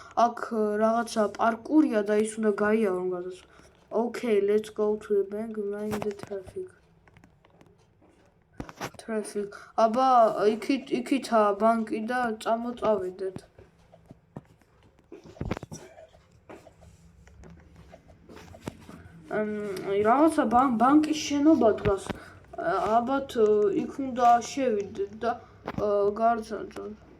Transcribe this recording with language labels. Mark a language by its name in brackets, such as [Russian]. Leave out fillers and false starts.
[Georgian] აქ რაღაცა პარკურია და ის უნდა გაიარო გადასვლა. [English] Okay, let's go to the bank, mind the traffic. [Georgian] აბა, იქითა ბანკი და წამოწავედეთ. რაღაცა ბანკის შენობა დგას. ალბათ იქ უნდა შევიდეთ და გარცანოთ.